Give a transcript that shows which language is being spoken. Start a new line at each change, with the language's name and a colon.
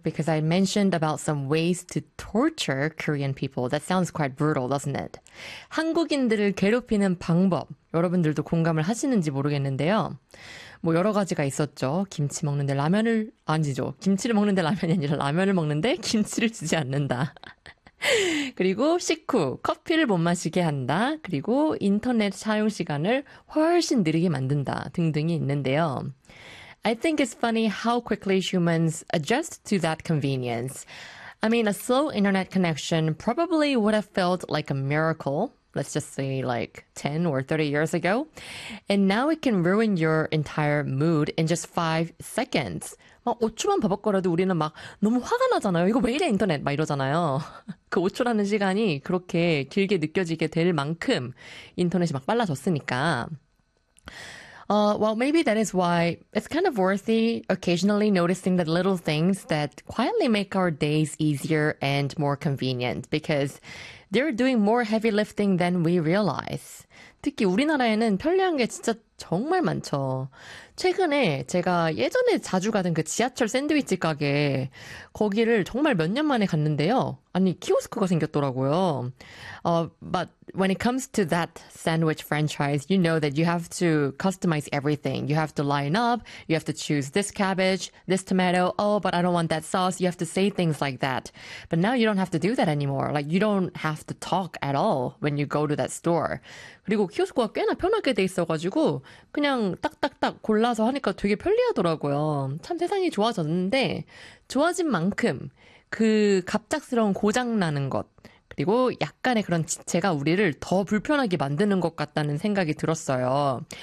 English: Because I mentioned about some ways to torture Korean people. That sounds quite brutal, doesn't it?
Korean: 한국인들을 괴롭히는 방법. 여러분들도 공감을 하시는지 모르겠는데요. 뭐 여러 가지가 있었죠. 김치 먹는데 라면을 안 주죠. 김치를 먹는데 라면이 아니라 라면을 먹는데 김치를 주지 않는다. 그리고 식후 커피를 못 마시게 한다. 그리고 인터넷 사용 시간을 훨씬 느리게 만든다 등등이 있는데요.
English: I think it's funny how quickly humans adjust to that convenience. I mean, a slow internet connection probably would have felt like a miracle. Let's just say like 10 or 30 years ago. And now it can ruin your entire mood in just 5 seconds.
Korean: 막 5초만 버벅거려도 우리는 막 너무 화가 나잖아요. 이거 왜 이래 인터넷 막 이러잖아요. 그 5초라는 시간이 그렇게 길게 느껴지게 될 만큼 인터넷이 막 빨라졌으니까.
English: Well, maybe that is why it's kind of worthy occasionally noticing the little things that quietly make our days easier and more convenient because they're doing more heavy lifting than we realize.
Korean: 특히 우리나라에는 편리한 게 진짜 정말 많죠. 최근에 제가 예전에 자주 가던 그 지하철 샌드위치 가게 거기를 정말 몇 년 만에 갔는데요. 아니, 키오스크가 생겼더라고요.
English: But when it comes to that sandwich franchise, you know that you have to customize everything. You have to line up, you have to choose this cabbage, this tomato, oh, but I don't want that sauce. You have to say things like that. But now you don't have to do that anymore. Like, you don't have to talk at all when you go to that store.
Korean: 그리고 키오스크가 꽤나 편하게 돼 있어가지고 그냥 딱딱딱 골라서 하니까 되게 편리하더라고요. 참 세상이 좋아졌는데 좋아진 만큼 그 갑작스러운 고장나는 것 그리고 약간의 그런 지체가 우리를 더 불편하게 만드는 것 같다는 생각이 들었어요.